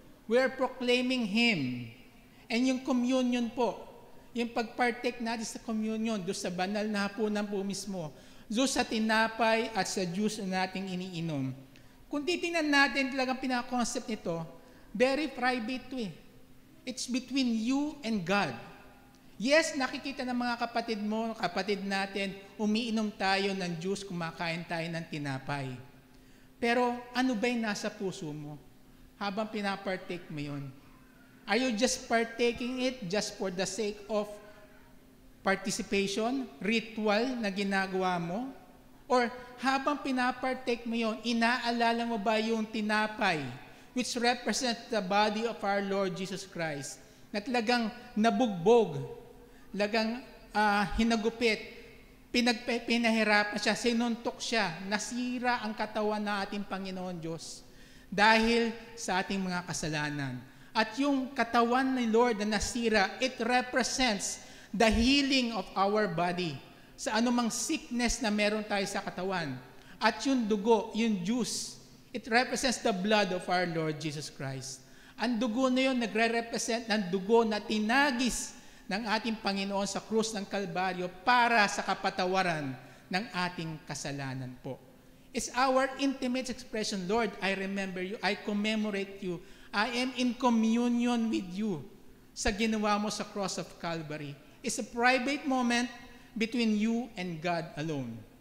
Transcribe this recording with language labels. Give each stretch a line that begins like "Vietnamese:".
English: We're proclaiming Him.
Filipino: And yung communion po, yung pagpartake natin sa communion, doon sa banal na hapunan po mismo, doon sa tinapay at sa juice na nating iniinom. Kung titingnan natin talagang pinaka-concept nito,
English: very private to It's between you and God.
Filipino: Yes, nakikita ng mga kapatid mo, kapatid natin, umiinom tayo ng juice, kumakain tayo ng tinapay. Pero ano ba yung nasa puso mo habang pinapartake mo yun?
English: Are you just partaking it just for the sake of participation,
Filipino: ritual na ginagawa mo? Or habang pinapartake mo yun, inaalala mo ba yung tinapay
English: which represents the body of our Lord Jesus Christ,
Filipino: na talagang nabugbog, talagang hinagupit, pinahirapan siya, sinuntok siya, nasira ang katawan ng ating Panginoon Diyos dahil sa ating mga kasalanan. At yung katawan ni Lord na nasira,
English: it represents the healing of our body sa anumang sickness na meron tayo sa katawan. At yung dugo, yung juice, it represents the blood of our Lord Jesus Christ.
Filipino: Ang dugo na yun nagre-represent ng dugo na tinagis ng ating Panginoon sa krus ng Kalbaryo para sa kapatawaran ng ating kasalanan po.
English: It's our intimate expression, Lord, I remember you, I commemorate you, I am in communion with you
Filipino: sa ginawa mo
English: sa cross of Calvary. It's a private moment between you and God alone.